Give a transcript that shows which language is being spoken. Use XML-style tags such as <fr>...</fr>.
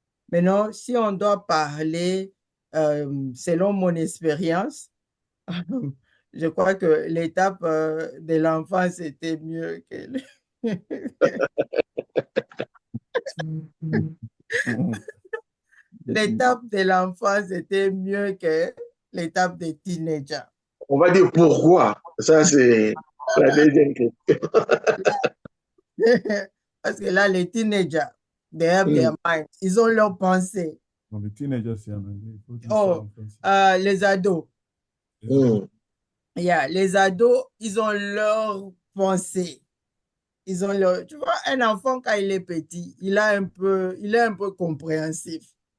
<fr>Maintenant, si on doit parler selon mon expérience, je crois que l'étape de l'enfance était mieux que l'étape de l'enfance était mieux que l'étape des teenagers. On va dire pourquoi. Ça, c'est la deuxième question. Parce que là, les teenagers,</fr> <en>they have their mind.</en> <fr>Ils ont leurs pensées. Non, les teenagers, c'est en anglais. Il faut dire ça Oh, en français. les ados. Yeah, les ados, ils ont leurs pensées. Ils ont leur... Tu vois, un enfant, quand il est petit, il est un peu compréhensif.</fr>